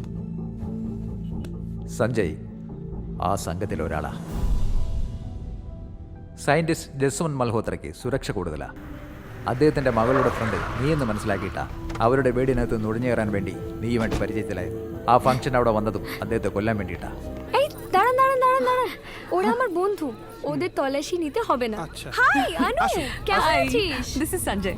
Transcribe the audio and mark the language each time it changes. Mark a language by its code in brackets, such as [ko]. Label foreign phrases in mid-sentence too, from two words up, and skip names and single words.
[ml] സഞ്ജയ് ആ സംഘത്തിൽ ഒരാളാ. സയന്റിസ്റ്റ് ജസ്വന്ത് മൽഹോത്രയ്ക്ക് സുരക്ഷ കൂടുതലാ. അദ്ദേഹത്തിന്റെ മകളുടെ ഫ്രണ്ട് നീയെന്ന് മനസ്സിലാക്കിയിട്ടാ അവരുടെ വീടിനകത്ത് നുഴഞ്ഞേറാൻ വേണ്ടി നീയുമായിട്ട് പരിചയത്തിലായത്. ആ ഫംഗ്ഷൻ അവിടെ വന്നതും അദ്ദേഹത്തെ കൊല്ലാൻ വേണ്ടിയിട്ടാ. [bn] ওরা আমার বন্ধু, ওদের তল্লাশি নিতে হবে না। হাই অনু, কেমন আছিস? [en] This is Sanjay.